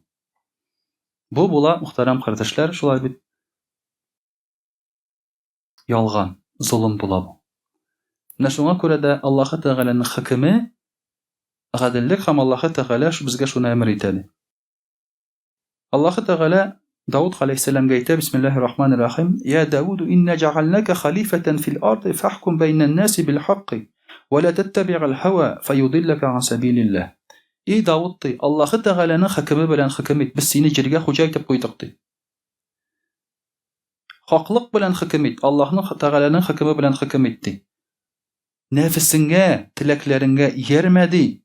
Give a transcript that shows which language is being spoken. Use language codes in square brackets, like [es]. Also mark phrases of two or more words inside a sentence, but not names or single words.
[tt] Бу була, мөхтәрәм кардәшләр, шулай бит ялган, зулым була бу. Менә шуңа күрә дә Аллаһ Тәгаләнең хөкеме гаделлек һәм Аллаһ Тәгалә безгә шуны әмер итә. Аллаһ Тәгалә Дауд алейһиссәламгә әйтә, [ar] بسم الله الرحمن الرحيم يا داود إنا جعلناك خليفة في الأرض فاحكم بين الناس بالحق ولا تتبع الهوى فيضلك عن سبيل الله." [tt] И Дауд, Аллаһ Тәгаләнең хөкеме белән хөкем ит, без сине җиргә хуҗа итеп куйдык ди. Хаклык белән хөкем ит, Аллаһның Тәгаләнең хөкеме белән хөкем ит ди. Нәфесеңгә, теләкләреңгә йөрмә ди.